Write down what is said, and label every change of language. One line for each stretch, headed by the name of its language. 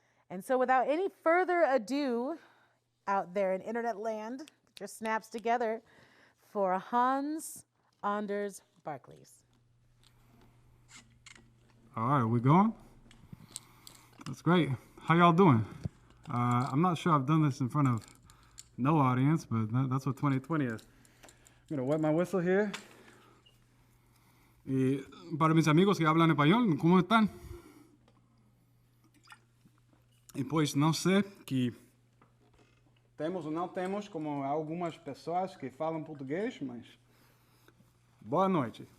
English: And so without any further ado, out there in internet land, get your snaps together for Hans-Anders Barclays. All right, we going? That's great. How y'all doing? I'm not sure I've done this in front of no audience, but that's what 2020 is. I'm gonna wet my whistle here.
Spanish: Y para mis amigos que hablan español, ¿cómo están?
Portuguese: E pois não sei que temos ou não temos, como algumas pessoas que falam português, mas boa noite.